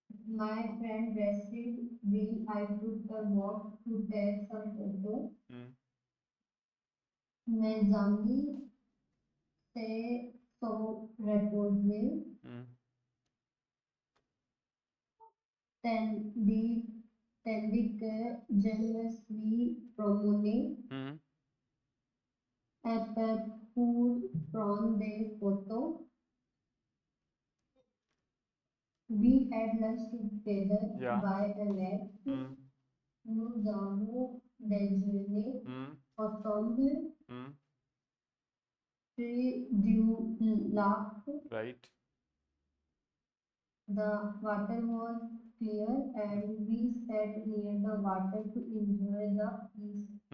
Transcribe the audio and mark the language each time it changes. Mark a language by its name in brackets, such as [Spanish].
[English] My friend rested while I took a walk to take some photos. [French] Mes amis se sont reposés. Tandis que je me suis promené pour prendre des photos. [English] We had lunch together by the lake. [French] Nous avons déjeuné ensemble près du lac. [English] Right. The water was clear and we sat near the water to enjoy the peace.